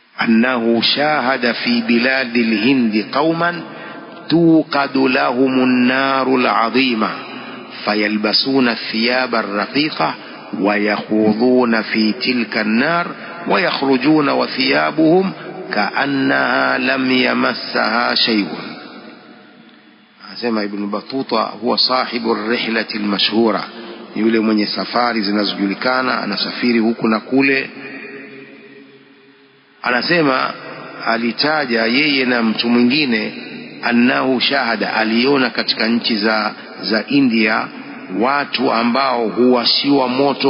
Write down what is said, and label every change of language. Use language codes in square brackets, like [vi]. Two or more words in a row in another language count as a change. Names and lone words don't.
[ar] أنه شاهد في بلاد الهند قوما توقد لهم النار العظيمة فيلبسون الثياب الرقيقة ويخوضون في تلك النار ويخرجون وثيابهم كأنها لم يمسها شيء. [sw] Anasema Ibn Battuta [ar] هو صاحب الرحلة المشهورة, [sw] yule mwenye safari zinazojulikana, anasafiri huku na kule. Anasema alitaja yeye na mtu mwingine, [ar] أنه شاهد, [sw] aliona katika nchi za India watu ambao huwashiwa moto